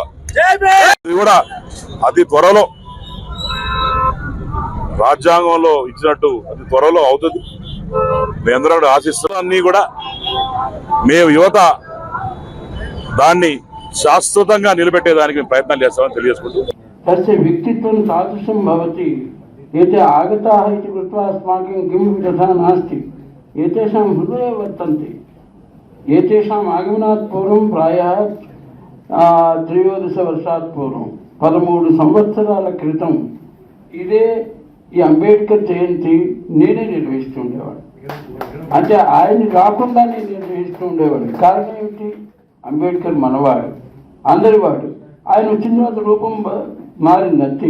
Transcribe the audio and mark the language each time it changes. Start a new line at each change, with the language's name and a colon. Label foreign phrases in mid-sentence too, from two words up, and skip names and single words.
Telugu: ఇది కూడా అతి త్వరలో రాజ్యాంగంలో ఇచ్చినట్టు అతి త్వరలో అవుతుంది. మేమందరం ఆశిస్తున్నాం. అన్నీ కూడా మేము యువత దాన్ని శాశ్వతంగా నిలబెట్టేదానికి ప్రయత్నాలు చేస్తామని తెలియజేసుకుంటూ
Sanskrit: तस्य व्यक्तित्वं तादृशं भवति एते आगताः इति कृत्वा अस्माकं किमपि तथा नास्ति. एतेषां हृदये वर्तन्ते. एतेषाम् आगमनात् पूर्वं प्रायः 13 वर्षात् पूर्वं
Telugu: 13 సంవత్సరాల క్రితం ఇదే ఈ అంబేద్కర్ జయంతి నేనే నిర్వహిస్తూ ఉండేవాడు. అంటే ఆయన కాకుండా నేను నిర్వహిస్తూ ఉండేవాడు. కారణం ఏమిటి? అంబేద్కర్ మనవాడు, అందరివాడు. ఆయన వచ్చిన తర్వాత రూపం మారిందంతే.